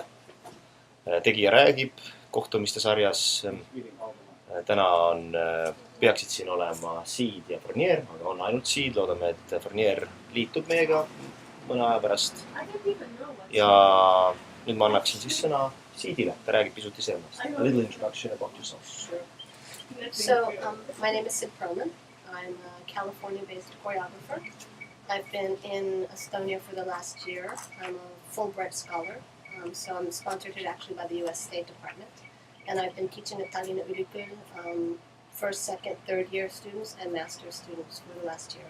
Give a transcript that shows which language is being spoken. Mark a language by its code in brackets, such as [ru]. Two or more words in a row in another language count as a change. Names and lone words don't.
[et] Tegija räägib kohtumiste sarjas. Täna peaksid siin olema Seed ja Fornier, aga on ainult Seed. Loodame, et Fornier liitub meiega mõne aja pärast. Ja nüüd ma annaksin siis sõna Seedile. Ta räägib pisut iseennast. [en] A little introduction about yourself. So, my name is Sid Pearlman. I'm a California-based choreographer. I've been in Estonia for the last year. I'm a Fulbright scholar, so I'm sponsored here actually by the U.S. State Department. And I've been teaching at Tallinna Ülikool first, second, third year students and master's students for the last year.